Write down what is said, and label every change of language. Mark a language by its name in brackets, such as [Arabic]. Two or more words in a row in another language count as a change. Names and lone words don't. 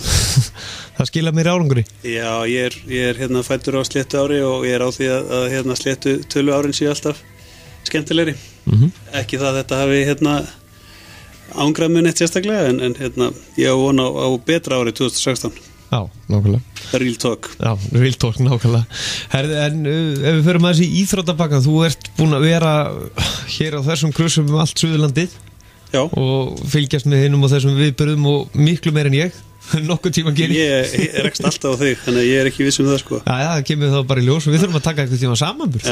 [Icelandic] Það skila mér árangri. Já, ég er hérna fæddur á sléttu ári og ég á því að hérna sléttutölu árin séu alltaf skemmtilegri. Ekki það að þetta hafi hérna ángrað mig neitt sérstaklega en hérna ég á von á betra ári 2016. Já, nákvæmlega. [English] Real talk. Já, real talk, [Icelandic] nákvæmlega. Herði, en ef við förum aðeins í íþróttapakkan, þú ert búin að vera hér á þessum krusum allt Suðurlandið. Já. Og fylgjast með hinum og þessum viðburðum og miklu meir en ég. Nokkuð tíma gerir. Ég rekst alltaf á þig, þannig að ég er ekki viss það sko. Já, það kemur þá bara í ljós og við þurfum að taka eitthvað tíma samanburð.